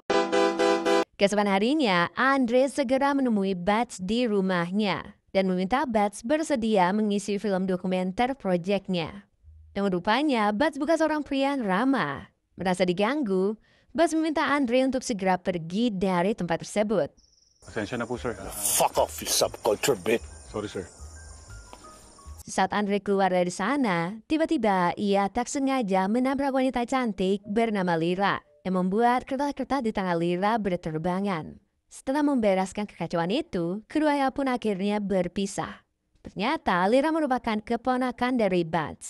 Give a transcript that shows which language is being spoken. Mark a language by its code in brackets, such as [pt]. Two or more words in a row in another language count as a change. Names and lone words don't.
[id] Keesokan harinya, Andre segera menemui Butch di rumahnya dan meminta Butch bersedia mengisi film dokumenter proyeknya. Dan rupanya, Butch bukan seorang pria yang ramah. Merasa diganggu, Butch meminta Andre untuk segera pergi dari tempat tersebut. [tl] Pasensya na po, sir. [en] Fuck off, you subculture bit. Sorry, sir. [id] Saat Andre keluar dari sana, tiba-tiba ia tak sengaja menabrak wanita cantik bernama Lira yang membuat kertas-kertas di tangan Lira berterbangan. Setelah membereskan kekacauan itu, keduanya pun akhirnya berpisah. Ternyata Lira merupakan keponakan dari Butch.